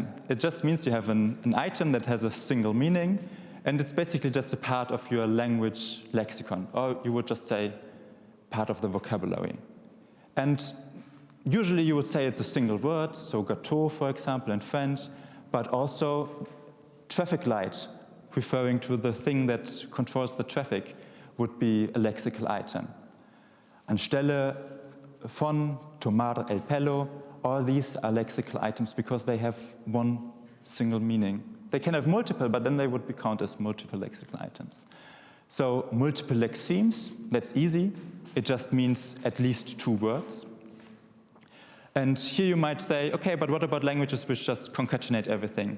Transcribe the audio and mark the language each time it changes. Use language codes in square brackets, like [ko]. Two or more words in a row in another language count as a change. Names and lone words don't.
[en] It just means you have an item that has a single meaning, and it's basically just a part of your language lexicon, or you would just say part of the vocabulary. And usually you would say it's a single word, so gâteau, for example, in French, but also traffic light, referring to the thing that controls the traffic, would be a lexical item. [de] Anstelle von, [es] tomar el pelo, [en] all these are lexical items because they have one single meaning. They can have multiple, but then they would be counted as multiple lexical items. So multiple lexemes, that's easy. It just means at least two words. And here you might say, okay, but what about languages which just concatenate everything?